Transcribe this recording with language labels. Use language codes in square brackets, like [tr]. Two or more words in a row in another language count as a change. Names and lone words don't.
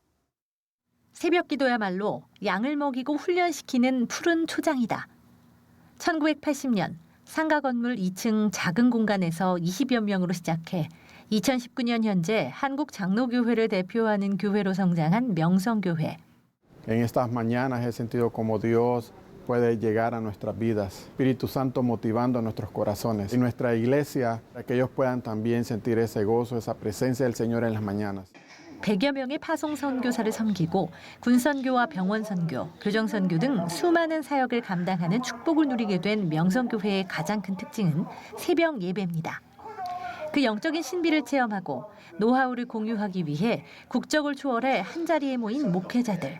[ko] 새벽기도야말로 양을 먹이고 훈련시키는 푸른 초장이다. 1980년 상가 건물 2층 작은 공간에서 20여 명으로 시작해 2019년 현재 한국 장로교회를 대표하는 교회로 성장한 명성교회. [es] En estas mañanas he sentido como Dios puede llegar a nuestras vidas, Espíritu Santo motivando nuestros corazones y nuestra iglesia para que ellos puedan también sentir ese gozo, esa presencia del Señor en las mañanas. [ko] 100여 명의 파송 선교사를 섬기고 군선교와 병원 선교, 교정 선교 등 수많은 사역을 감당하는 축복을 누리게 된 명성교회의 가장 큰 특징은 새벽 예배입니다. 그 영적인 신비를 체험하고 노하우를 공유하기 위해 국적을 초월해 한자리에 모인 목회자들.